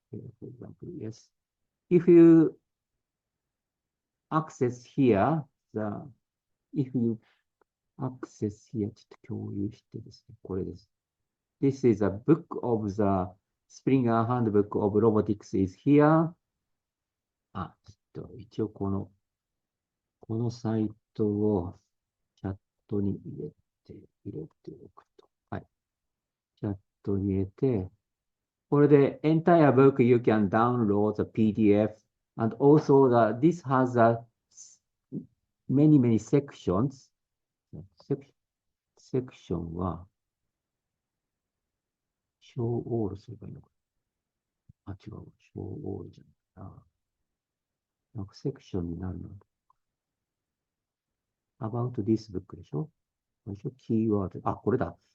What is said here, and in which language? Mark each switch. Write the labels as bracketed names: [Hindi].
[English] For example, yes. If you access here, if you access here, [Japanese] ちょっと共有してですね、これです。 [English] This is a book of the Springer Handbook of Robotics is here. [Japanese] 一応このサイトをチャットに入れておくと。はい。チャットに入れて、これで [English] entire book you can download the PDF and also this has many sections. [Japanese] Section は [English] show all [Japanese] すればいいのかな。違う。 [English] show all [Japanese] じゃないな。なんかセクションになるの。 [English] about this book [Japanese] でしょこれでしょキーワード。これだ。